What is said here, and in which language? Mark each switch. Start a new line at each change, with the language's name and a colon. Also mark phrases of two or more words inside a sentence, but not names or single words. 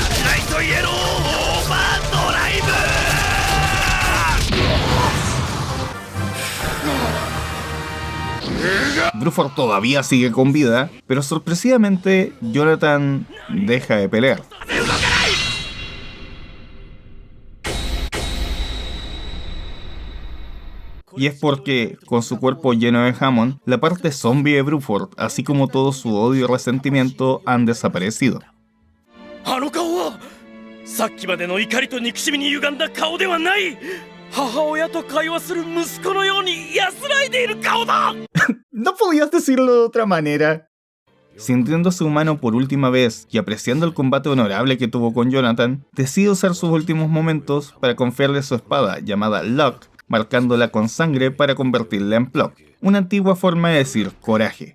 Spanish: Bruford todavía sigue con vida, pero sorpresivamente Jonathan deja de pelear. Y es porque, con su cuerpo lleno de jamón, la parte zombie de Bruford, así como todo su odio y resentimiento, han desaparecido.
Japanese: あの顔はさっきまでの怒りと憎しみに歪んだ顔ではない。母親と会話する息子のように安らいでいる顔だ。
Spanish: No podías decirlo de otra manera. Sintiéndose humano por última vez y apreciando el combate honorable que tuvo con Jonathan, decide usar sus últimos momentos para confiarle su espada llamada Luck, marcándola con sangre para convertirla en Pluck, una antigua forma de decir coraje.